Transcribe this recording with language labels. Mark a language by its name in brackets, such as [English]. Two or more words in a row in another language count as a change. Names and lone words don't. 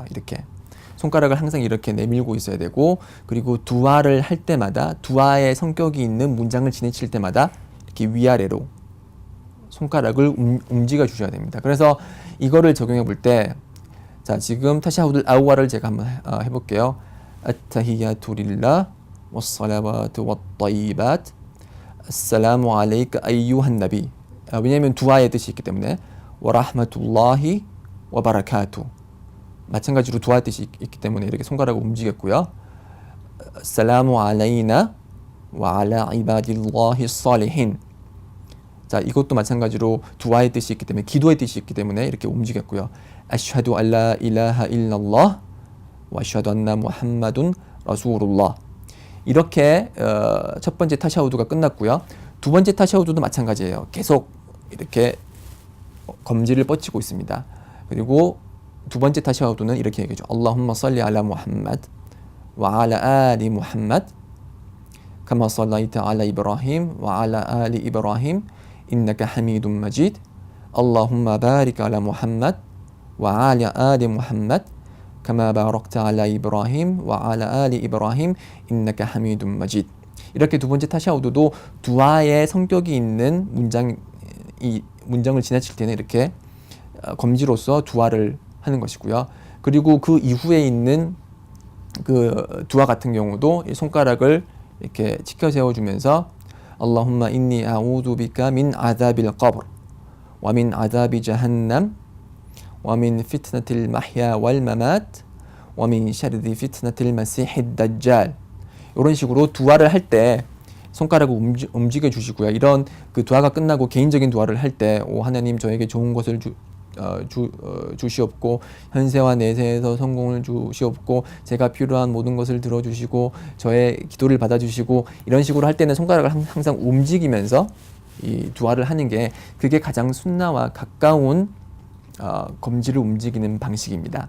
[Korean] 이렇게 손가락을 항상 이렇게 내밀고 있어야 되고 그리고 두아를 할 때마다 두아의 성격이 있는 문장을 지내칠 때마다 이렇게 위아래로 손가락을 움직여 주셔야 됩니다. 그래서 이거를 적용해 볼 때 자, 지금 타샤후드 아우아를 제가 한번 해볼게요. [Arabic] التحيات لله والصلوات والطيبات السلام عليك أيها النبي [Korean] 왜냐하면 두아의 뜻이 있기 때문에 [Arabic] ورحمة الله وبركاته [Korean] 마찬가지로 두아 뜻이 있기 때문에 이렇게 손가락을 움직였고요. [Arabic] السلام علينا وعلى عباد الله الصالحين [Korean] 자 이것도 마찬가지로 두아의 뜻이 있기 때문에 기도의 뜻이 있기 때문에 이렇게 움직였고요. [Arabic] أشهد أن لا إله إلا الله وأشهد أن محمدا رسول الله [Korean] 이렇게 첫 번째 타샤우드가 끝났고요. 두 번째 타샤우드도 마찬가지예요. 계속 이렇게 검지를 뻗치고 있습니다. 그리고 두 번째 타샤우드는 이렇게 얘기하죠. [Arabic] اللهم صل على محمد وعلى آل محمد كما صليت على إبراهيم وعلى آل إبراهيم إنك حميد مجيد اللهم بارك على محمد وعلى آل محمد كما باركت على إبراهيم وعلى آل إبراهيم إنك حميد مجيد [Korean] 이렇게 두 번째 타샤우드도 두아의 성격이 있는 문장을 지나칠 때는 이렇게 검지로서 두아를 하는 것이고요. 그리고 그 이후에 있는 그 두아 같은 경우도 이 손가락을 이렇게 치켜 세워주면서 [Arabic] اللهم إني أعوذ بك من عذاب القبر ومن عذاب جهنم ومن فتنة المحيا والممات ومن شر فتنة المسيح الدجال. [Korean] 이런 식으로 두아를 할 때 손가락을 움직여 주시고요. 이런 그 두아가 끝나고 개인적인 두아를 할 때 오 하나님 저에게 좋은 것을 주시옵고 현세와 내세에서 성공을 주시옵고 제가 필요한 모든 것을 들어주시고 저의 기도를 받아주시고 이런 식으로 할 때는 손가락을 항상 움직이면서 이 두아를 하는 게 그게 가장 순나와 가까운 검지를 움직이는 방식입니다.